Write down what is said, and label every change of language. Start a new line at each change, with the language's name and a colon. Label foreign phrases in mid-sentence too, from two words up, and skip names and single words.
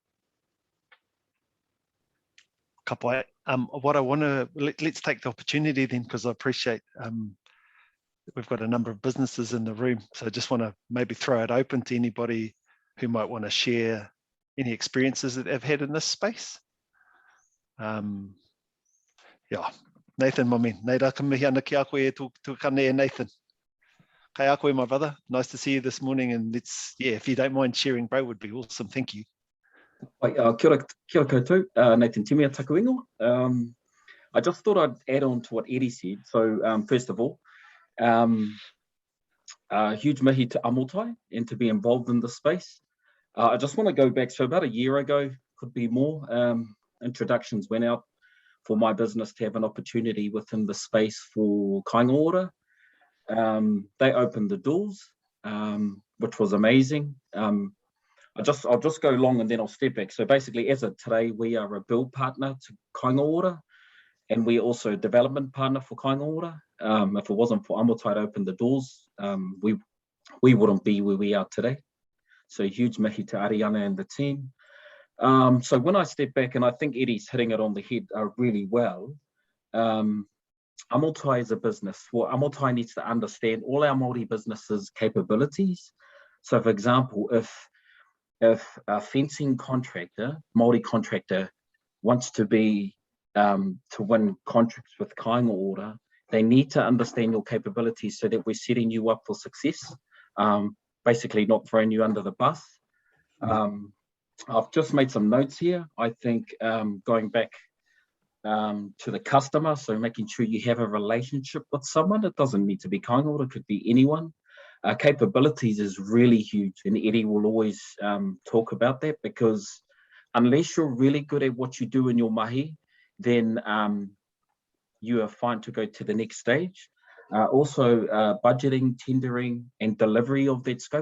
English: What I want to, let's take the opportunity then, because I appreciate we've got a number of businesses in the room. So I just want to maybe throw it open to anybody who might want to share any experiences that they've had in this space. Nathan, my man,
Māori: nei rā ka mihi ana ki a koe e tū kane e Nathan. Kai a koe,
English: my brother. Nice to see you this morning, and if you don't mind sharing, bro, would be awesome. Thank you.
Māori: Kia ora koutou, Nathan Te Paa takuingo.
English: I just thought I'd add on to what Eddie said. So first of all, huge mihi to Amotai and to be involved in this space. I just want to go back, so about a year ago, could be more, introductions went out for my business to have an opportunity within the space for kāinga ora. They opened the doors, which was amazing. I'll just go long and then I'll step back. So basically, as of today, we are a build partner to kāinga ora, and we're also a development partner for kāinga ora. If it wasn't for Amotai to open the doors, we wouldn't be where we are today. So huge mihi to Ariana and the team. So when I step back, and I think Eddie's hitting it on the head really well, Amotai is a business. Well, Amotai needs to understand all our Māori businesses' capabilities. So for example, if a fencing contractor, Māori contractor, wants to win contracts with kāinga ora, they need to understand your capabilities so that we're setting you up for success, basically not throwing you under the bus. I've just made some notes here. I think going back to the customer, so making sure you have a relationship with someone. It doesn't need to be kāinga ora, it could be anyone. Capabilities is really huge, and Eddie will always talk about that, because unless you're really good at what you do in your mahi, then you are fine to go to the next stage. Also, budgeting, tendering, and delivery of that scope.